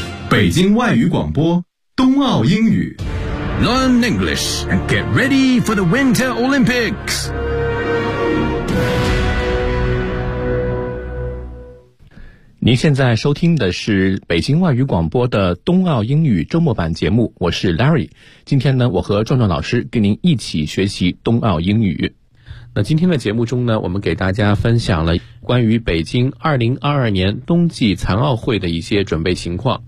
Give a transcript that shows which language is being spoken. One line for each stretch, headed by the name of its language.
Chinese: 北京外语广播，冬奥英语。
English: Learn English and get ready for the Winter Olympics.
Chinese: 您现在收听的是北京外语广播的冬奥英语周末版节目，我是 Larry。今天呢，我和壮壮老师跟您一起学习冬奥英语。那今天的节目中呢，我们给大家分享了关于北京2022年冬季残奥会的一些准备情况。